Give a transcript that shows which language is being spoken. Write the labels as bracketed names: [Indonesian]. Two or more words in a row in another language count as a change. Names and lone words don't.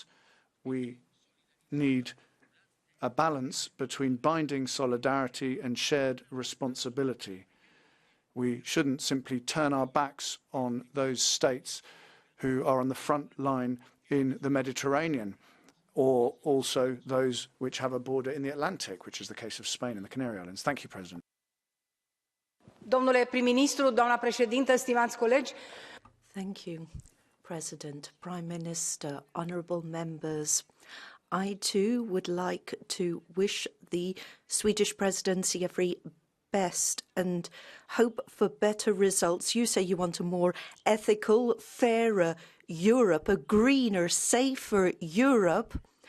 [English] We need a balance between binding solidarity and shared responsibility. We shouldn't simply turn our backs on those states who are on the front line in the Mediterranean, or also those which have a border in the Atlantic, which is the case of Spain and the Canary Islands. Thank you, President. [Romanian] Domnule prim-ministru, doamna președintă, stimați colegi. [English] Thank you, President, Prime Minister, honourable members. I too would like to wish the Swedish Presidency every best and hope for better results. You say you want a more ethical, fairer Europe, a greener, safer Europe.